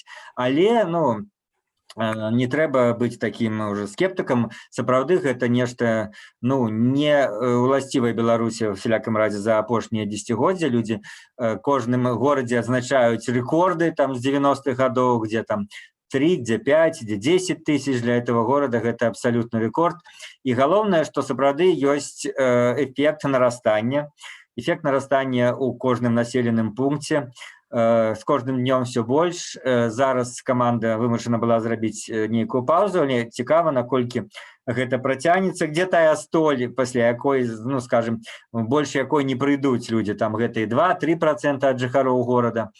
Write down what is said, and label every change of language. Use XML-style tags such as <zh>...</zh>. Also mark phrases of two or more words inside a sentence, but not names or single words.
<be>Але, ну, не трэба быць</be> <ru>таким уже</ru> <be>скептыкам, сапраўды гэта нешта, ну, не уласцівае Беларусі ў всялякім разе за апошнія дзесяцігоддзя. Людзі кожным горадзе адзначаюць рэкорды там з 90-х гадоў,</be> <ru>где там 3, где 5, где 10 тысяч, для этого города</ru> <be>гэта абсалютны рэкорд. І галоўнае, што сапраўды ёсць эфект нарастання ў кожным населеным пункце.</be> <ru>С кожным днем все больш.</ru> <be>Зараз команда вымушана была зрабіць нейкую паузу, але цікава, наколькі гэта працягнецца, где тая столь, пасля якой, ну, скажем, больш якой не прыйдуць людзі, там гэтыя 2-3% ад жыхароў горада.</be>